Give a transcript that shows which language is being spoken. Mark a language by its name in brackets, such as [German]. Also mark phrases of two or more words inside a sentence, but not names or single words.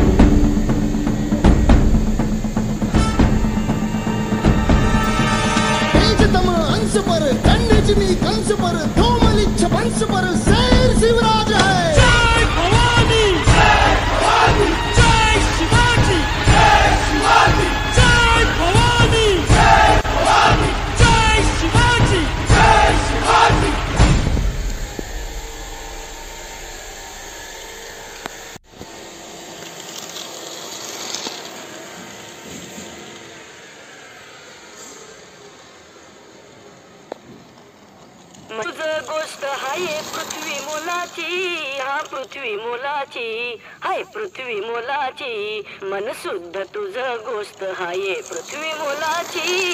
[Hindi] तेजतम अंश पर दंडजनी कंस पर धूमलिच्छ वंश पर शेर शिवराज है। [Marathi] जय भवानी जय भवानी जय शिवाजी जय शिवाजी जय भवानी जय भवानी जय शिवाजी जय शिवाजी। तुझं गोष्ट हाय पृथ्वी मोलाची, हा पृथ्वी मोलाची, हाय पृथ्वी मोलाची, मन शुद्ध तुझं गोष्ट हाय पृथ्वी मोलाची.